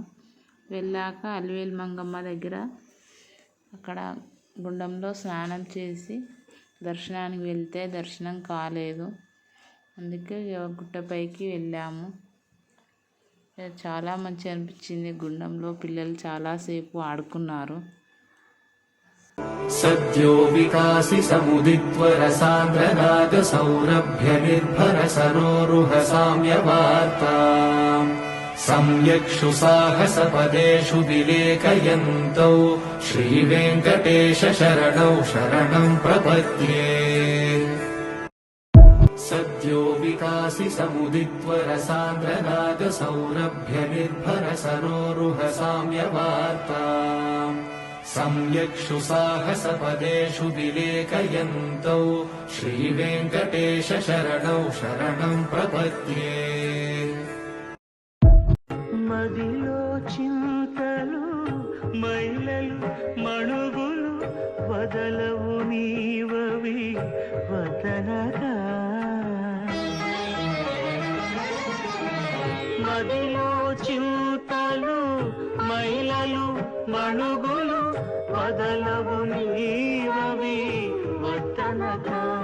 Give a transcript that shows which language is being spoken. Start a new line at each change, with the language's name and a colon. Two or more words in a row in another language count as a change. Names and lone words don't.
Telugu: వెళ్ళాక అలివేలు మంగమ్మ దగ్గర అక్కడ గుండంలో స్నానం చేసి దర్శనానికి వెళ్తే దర్శనం కాలేదు. అందుకే గుట్టపైకి వెళ్ళాము. చాలా మంచిగా అనిపించింది. గుండంలో పిల్లలు చాలాసేపు ఆడుకున్నారు.
Sanskrit: सद्यो विकासि समुदित्वरसान्द्रनाद सौरभ्य निर्भर सरोरुह साम्यवार्ता सम्यक्षु साहसपदेषु विलेखयन्तौ श्रीवेङ्कटेश शरणौ शरणं प्रपद्ये। सद्यो विकासि समुदित्वरसान्द्रनाद सौरभ्य निर्भर सरोरुह साम्यवार्ता सम्यक्षु साहसपदेषु विलेखयन्तौ श्रीवेङ्कटेश शरणौ शरणं प्रपद्ये।
Telugu: మదిలో చింతలు మైలలు మణుగులు వదలవు నీవవి వదలగా. మదిలో చింతలు మైలలు మణుగులు వదలవు నీవవి వదలగా.